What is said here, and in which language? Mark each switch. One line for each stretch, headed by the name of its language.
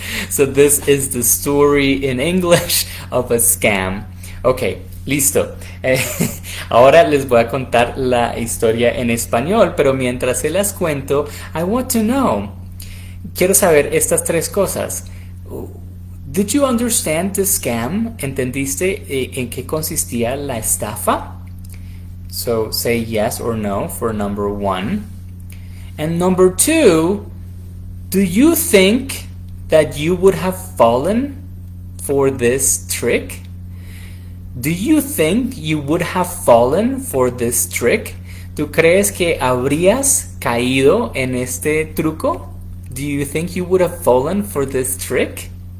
English: So this is the story in English of a scam.
Spanish: Ok, listo. Ahora les voy a contar la historia en español, pero mientras se las cuento,
English: I want to know.
Spanish: Quiero saber estas tres cosas.
English: Did you understand the scam?
Spanish: ¿Entendiste en qué consistía la estafa?
English: So say yes or no for number one. And number two, do you think that you would have fallen for this trick? Do you think you would have fallen for this trick?
Spanish: ¿Tú crees que habrías caído en este truco?
English: Do you think you would have fallen for this trick?